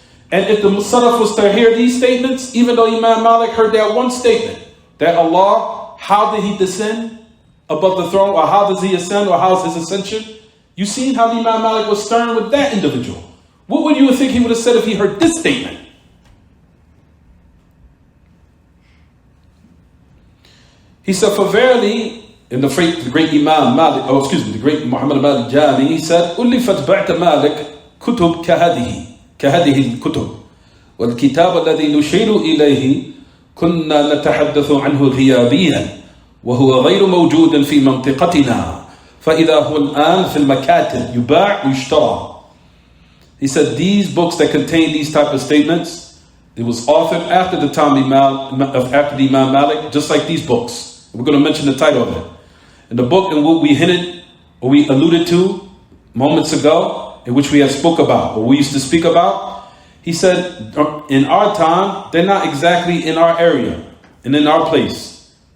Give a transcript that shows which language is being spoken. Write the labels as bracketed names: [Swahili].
[English] And if the Salaf was to hear these statements, even though Imam Malik heard that one statement, that Allah, how did he descend above the throne, or how does he ascend, or how is his ascension? You seen how Imam Malik was stern with that individual. What would you think he would have said if he heard this statement? He said, for verily, in the great Imam Malik, the great Muhammad Malik Jami, he said, [Arabic] أُلِّفَتْ بَعْتَ مَالِك كُتُب كهذه الكتب والكتاب الذي نشير إليه كنا نتحدث عنه غيابيا وهو غير موجود في منطقتنا فإذا هو الآن في المكاتب يباع ويشترى. [English] He said these books that contain these type of statements, it was authored after the time after the Imam Malik, just like these books. We're going to mention the title of it. In the book in what we hinted or we alluded to moments ago, in which we have spoke about, or we used to speak about, he said, in our time, they're not exactly in our area and in our place.